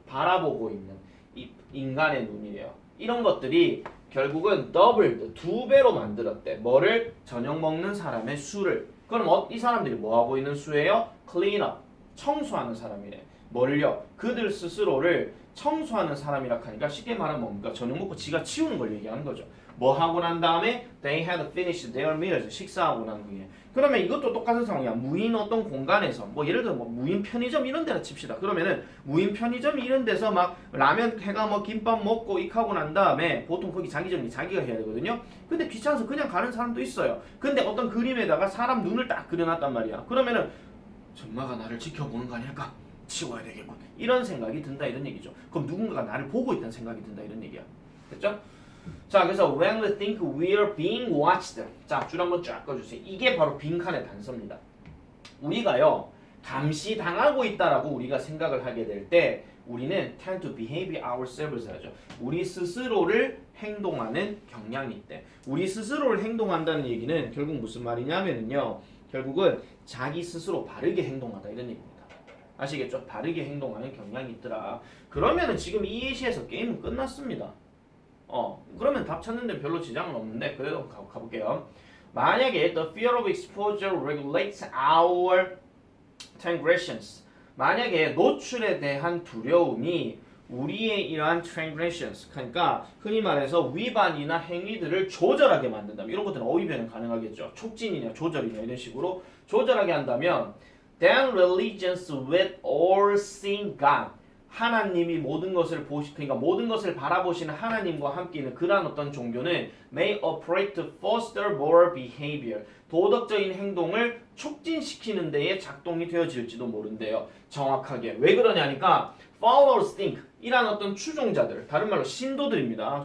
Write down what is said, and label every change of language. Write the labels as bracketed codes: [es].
[ko] 바라보고 있는 이 인간의 눈이에요. 이런 것들이 결국은 doubled. 2배로 만들었대. 뭐를? 저녁 먹는 사람의 수를. 그럼 이 사람들이 뭐 하고 있는 수예요? [en] clean up. [ko] 청소하는 사람이래. 뭘요? 그들 스스로를 청소하는 사람이라 하니까 쉽게 말하면 뭡니까? 저녁 먹고 지가 치우는 걸 얘기하는 거죠. 뭐 하고 난 다음에 [en] they had finished their meals. [ko] 식사하고 난 후에. 그러면 이것도 똑같은 상황이야. 무인 어떤 공간에서 뭐 예를 들어 뭐 무인 편의점 이런 데나 칩시다. 그러면은 무인 편의점 이런 데서 막 라면 해가 뭐 김밥 먹고 익하고 난 다음에 보통 거기 자기 정리 자기가 해야 되거든요. 근데 귀찮아서 그냥 가는 사람도 있어요. 근데 어떤 그림에다가 사람 눈을 딱 그려놨단 말이야. 그러면은 전마가 나를 지켜보는 거 아닐까? 치워야 되겠군. 이런 생각이 든다 이런 얘기죠. 그럼 누군가가 나를 보고 있다는 생각이 든다 이런 얘기야. 됐죠? 자, 그래서 [en] when we think we're being watched. [ko] 자, 줄 한번 쫙 꺼주세요. 이게 바로 빈칸의 단서입니다. 우리가요 감시당하고 있다라고 우리가 생각을 하게 될 때 우리는 [en] tend to behave ourselves [ko] 하죠. 우리 스스로를 행동하는 경향이 있대. 우리 스스로를 행동한다는 얘기는 결국 무슨 말이냐면요. 결국은 자기 스스로 바르게 행동하다 이런 얘기입니다. 아시겠죠? 바르게 행동하는 경향이 있더라. 그러면은 지금 이 예시에서 게임은 끝났습니다. 그러면 답 찾는 데 별로 지장은 없는데 그래도 가볼게요. 만약에 [en] the fear of exposure regulates our transgressions. [ko] 만약에 노출에 대한 두려움이 우리의 이러한 transgressions, 그러니까 흔히 말해서 위반이나 행위들을 조절하게 만든다면 이런 것들은 어휘 변형 가능하겠죠. 촉진이냐 조절이냐 이런 식으로 조절하게 한다면 [en] than religions with all seeing God. [ko] 하나님이 모든 것을 그러니까 모든 것을 바라보시는 하나님과 함께 있는 그러한 어떤 종교는 [en] may operate to foster moral behavior. [ko] 도덕적인 행동을 촉진시키는 데에 작동이 되어질지도 모른대요. 정확하게. 왜 그러냐니까 [en] followers think [ko] 이란 어떤 추종자들, 다른 말로 신도들입니다.